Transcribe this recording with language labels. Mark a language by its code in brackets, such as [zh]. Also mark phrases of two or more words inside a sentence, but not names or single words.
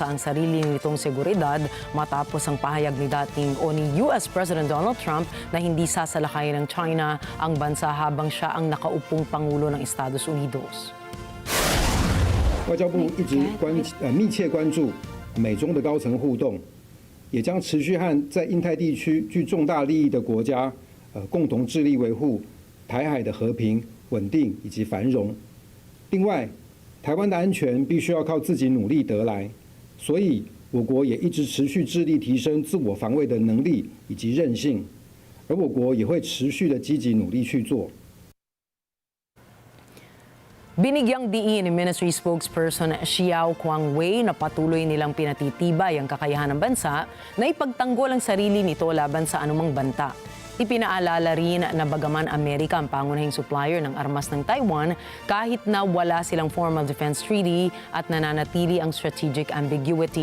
[tl] ang sarili nitong seguridad matapos ang pahayag ni dating o ni [en] US President [tl] Donald Trump na hindi sasalakayin ng China ang bansa habang siya ang nakaupong Pangulo ng Estados Unidos. [zh] 外交部一直密切关注美中的高层互动，也将持续和在印太地区具重大利益的国家共同致力维护台海的和平、稳定以及繁荣。另外，台湾的安全必须要靠自己努力得来，所以我国也一直持续致力提升自我防卫的能力以及韧性，而我国也会持续的积极努力去做。 [tl] Binigyang diin ni [en] Ministry spokesperson [tl] Xiao Guangwei na patuloy nilang pinatitibay ang kakayahan ng bansa na ipagtanggol ang sarili nito laban sa anumang banta. Ipinaalala rin na bagaman Amerika ang pangunahing supplier ng armas ng Taiwan kahit na wala silang [en] formal defense treaty [tl] at nananatili ang [en] strategic ambiguity.